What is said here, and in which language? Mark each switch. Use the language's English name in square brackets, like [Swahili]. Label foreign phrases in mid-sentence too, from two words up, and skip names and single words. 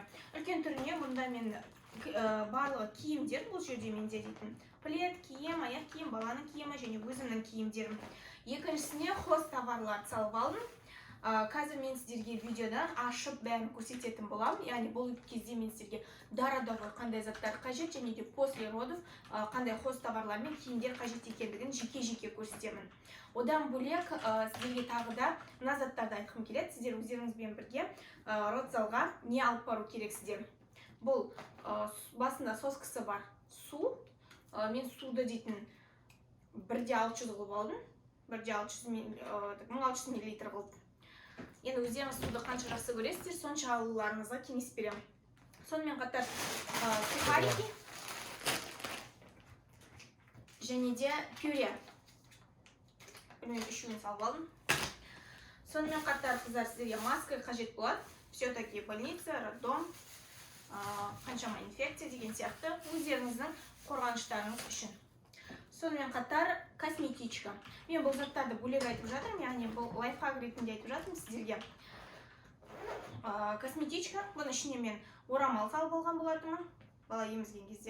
[Kazakh] Үлкен түріне мұнда мен барлығы киімдер, бұл жерде менде дейтін плед, киім, аяқ киім, баланың киімі және өзімнің киімдерім. Екіншісіне хоз товарлар салып алдым. Қазір мен сіздерге видеодан ашып бәрін көрсететін боламын. Яғни бұл кезде мен сіздерге до роддомға қандай заттар қажет және де [Russian] после родов [Kazakh] қандай хоз товарлар мен киімдер қажет екендігін жеке-жеке көрсетемін. Одан бөлек сіздерге тағы да мына заттарды айтқым келеді. Сіздер өздеріңізбен бірге родзалға не алып бару керексіздер. Бұл басында соскасы бар су. Мен суды дейтін 1,600 қылып алдым. 1600 мл қылып. Енді өздеріңіз суды қанша жақсы көресіздер, сонша алуларыңызға кеңес беремін. Сонымен қатар сухарики және де пюре. Үшеуін салып алдым. Сонымен қатар қыздар сіздерге маска қажет болады. [Russian] Все-таки больница, роддом, [Kazakh] қаншама инфекция деген сияқты өздеріңіздің қорғаныштарыңыз үшін. Сонымен қатар косметичка. Мен бұл заттарды бөлек айтып жатырмын, яғни бұл лайфхак ретінде айтып жатырмын сіздерге. Косметичка, бұның ішіне мен орамал салып алған болатынмын, бала емізген кезде.